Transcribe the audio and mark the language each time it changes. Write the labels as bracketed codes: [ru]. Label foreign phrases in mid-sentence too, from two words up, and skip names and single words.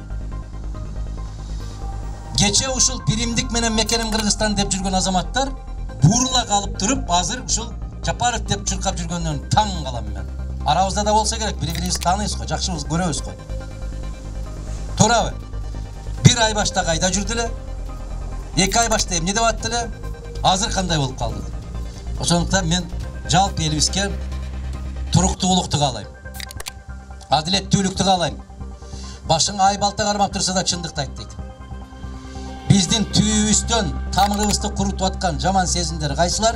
[ky] Кече ушул биримдик менен мекеним Кыргызстан деп жүргөн азаматтар бурла калып туруп, азыр ушул Жапаров деп чуркап жүргөндөн таң калам мен. Арабызда да болсо керек, бири-бирибизди тааныйбыз го, жакшы көрөбүз го. Туурабы? Бир ай башта кайда жүрдү эле, 2 ай башта эмне деп атты эле, азыр кандай болуп калды. Ошондуктан мен жалпы элибизге туруктуулукту каалайм. Адилеттүүлүктү каалайм. Башыңа ай балта кармап турса да чындыкты айт дейт. Биздин түйүбүздөн тамырыбызды курутуп аткан жаман сезимдер кайсылар?